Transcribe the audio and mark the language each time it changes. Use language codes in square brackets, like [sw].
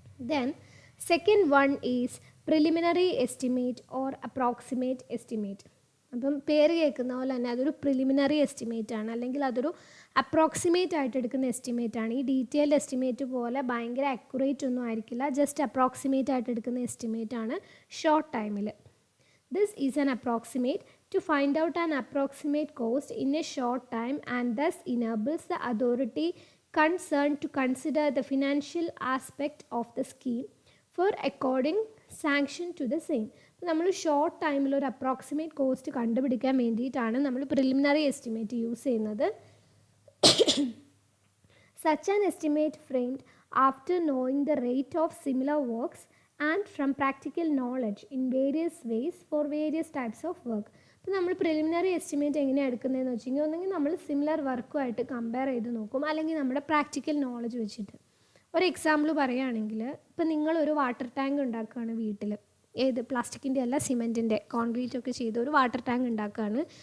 [en] Then second one is preliminary estimate or approximate estimate. [ml] അപ്പം പേര് കേൾക്കുന്ന പോലെ തന്നെ അതൊരു പ്രിലിമിനറി എസ്റ്റിമേറ്റ് ആണ്, അല്ലെങ്കിൽ അതൊരു അപ്രോക്സിമേറ്റ് ആയിട്ട് എടുക്കുന്ന എസ്റ്റിമേറ്റ് ആണ്. ഈ ഡീറ്റെയിൽഡ് എസ്റ്റിമേറ്റ് പോലെ ഭയങ്കര അക്യുറേറ്റ് ഒന്നും ആയിരിക്കില്ല, ജസ്റ്റ് അപ്രോക്സിമേറ്റ് ആയിട്ട് എടുക്കുന്ന എസ്റ്റിമേറ്റ് ആണ് ഷോർട്ട് ടൈമിൽ. [en] This is an approximate to find out an approximate cost in a short time and thus enables the authority concerned to consider the financial aspect of the scheme for according sanction to the same. [ml] നമ്മൾ short ടൈമിൽ ഒരു approximate cost കണ്ടുപിടിക്കാൻ വേണ്ടിയിട്ടാണ് നമ്മൾ preliminary estimate use ചെയ്യുന്നത്. [en] Such an estimate framed after knowing the rate of similar works and from practical knowledge in various ways for various types of work. [ml] അപ്പോൾ നമ്മൾ preliminary estimate എങ്ങനെയാണ് എടുക്കുന്നതെന്ന് വെച്ചെങ്കിൽ, ഒന്നെങ്കിൽ നമ്മൾ സിമിലർ വർക്കുമായിട്ട് കമ്പയർ ചെയ്ത് നോക്കും, അല്ലെങ്കിൽ നമ്മുടെ പ്രാക്ടിക്കൽ നോളജ് വെച്ചിട്ട്. ഒരു എക്സാമ്പിൾ പറയുകയാണെങ്കിൽ, ഇപ്പോൾ നിങ്ങളൊരു വാട്ടർ ടാങ്ക് ഉണ്ടാക്കുകയാണ് വീട്ടിൽ. ഏത് പ്ലാസ്റ്റിക്കിൻ്റെ അല്ല, സിമെൻറ്റിൻ്റെ, കോൺക്രീറ്റ് ഒക്കെ ചെയ്ത് ഒരു വാട്ടർ ടാങ്ക് ഉണ്ടാക്കുകയാണ്.